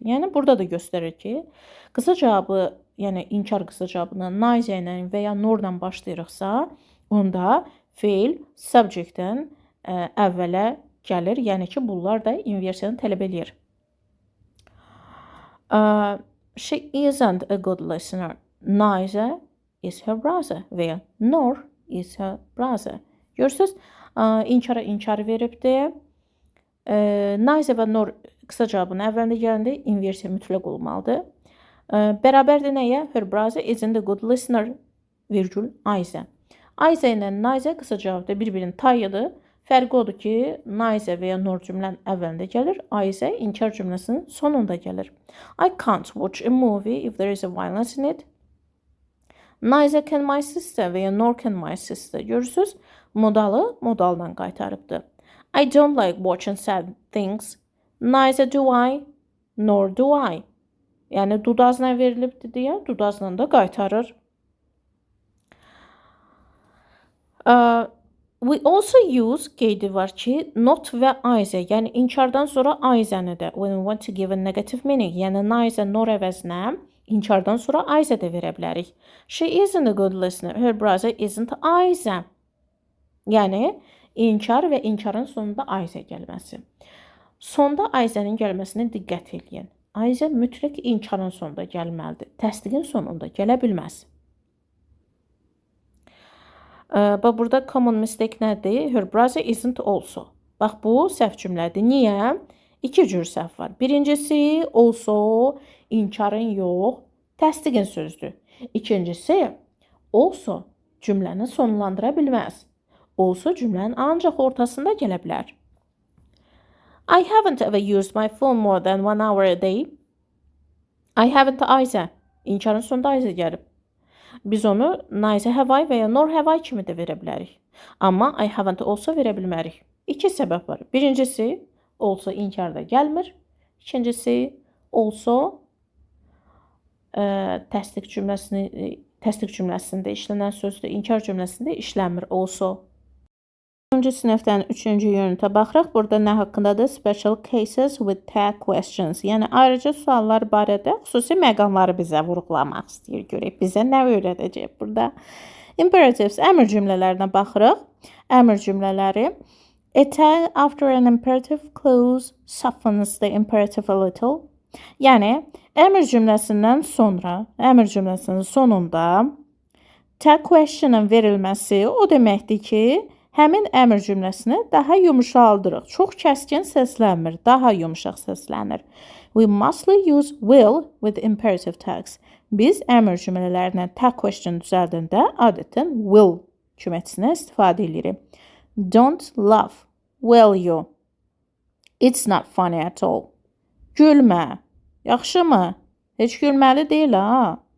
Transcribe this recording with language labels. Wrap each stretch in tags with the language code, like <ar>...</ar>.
<az>Yəni burada da göstərir ki, qısa cavabı, yəni inkar qısa cavabını neither ilə və ya norla başlayırıqsa, onda feil subjectdən əvvələ gəlir. Yəni ki, bunlar da inversiyanı tələb eləyir.</az> <en>She isn't a good listener. Neither is her brother və ya nor is her brother.</en> <az>Görürsünüz? İnkara inkar veribdir. Neither və nor qısa cavabın əvvəlində gələndə inversiya mütləq olmalıdır. Bərabərdir nəyə?</az> <en>Her brother isn't a good listener, virgül, either.</en> <az>Either ilə neither qısa cavabda bir-birinin tayıdır. Fərqi odur ki, neither və ya nor cümlənin əvvəlində gəlir, either inkar cümləsinin sonunda gəlir.</az> <en>I can't watch a movie if there is a violence in it. Neither can my sister və ya nor can my sister.</en> <az>Görürsünüz? Modalı modaldan qaytarıbdır.</az> <en>I don't like watching sad things. Neither do I, nor do I.</en> <az>Yəni, dudazla verilibdir deyə, dudazla da qaytarır.</az> <en>We also use</en> <az>qeydi var ki, not və either, yəni inkardan sonra either-ni də,</az> <en>when we want to give a negative meaning,</en> <az>yəni neither, nor əvəzinə inkardan sonra either də verə bilərik.</az> <en>She isn't a good listener, her brother isn't either.</en> <az>Yəni, inkar və inkarın sonunda either gəlməsi. Sonda either-nin gəlməsinə diqqət edin. Either mütləq inkarın sonunda gəlməlidir. Təsdiqin sonunda gələ bilməz. Bax, burada</az> <en>common mistake nədir? Her brother isn't also.</en> <az>Bax, bu səhv cümlədir. Niyə? İki cür səhv var. Birincisi, also, inkarın yox, təsdiqin sözdür. İkincisi, also, cümləni sonlandıra bilməz. Also, cümlənin ancaq ortasında gələ bilər.</az> <en>I haven't ever used my phone more than 1 hour a day. I haven't either.</en> <az>İnkarın sonunda either gəlib. Biz onu</az> <en>nice have I</en> <az>və ya</az> <en>nor have I</en> <az>kimi də verə bilərik. Amma</az> <en>I haven't also</en> <az>verə bilmərik. İki səbəb var. Birincisi, also inkarda gəlmir. İkincisi, also təsdiq cümləsində işlənən sözdür. İnkar cümləsində işlənmir also. 10-cu sinifdən 3-cü unitə baxırıq. Burada nə haqqındadır?</az> <en>Special cases with tag questions.</en> <az>Yəni ayrıca suallar barədə xüsusi məqamları bizə vurğulamaq istəyir. Görək bizə nə öyrədəcək burada. Imperatives əmr cümlələrinə baxırıq. Əmr cümlələri.</az> <en>A tag after an imperative clause softens the imperative a little.</en> <az>Yəni əmr cümləsindən sonra, əmr cümləsinin sonunda tag question'ın verilməsi o deməkdir ki, həmin əmr cümləsini daha yumuşaldırıq. Çox kəskin səslənmir, daha yumuşaq səslənir.</az> <en>We mostly use will with imperative tags.</en> <az>Biz əmr cümlələrinə tag question düzəldəndə adətən will cümləsinə istifadə edirik.</az> <en>Don't laugh, will you? It's not funny at all.</en> <az>Gülmə, yaxşımı? Heç gülməli deyil ha.</az>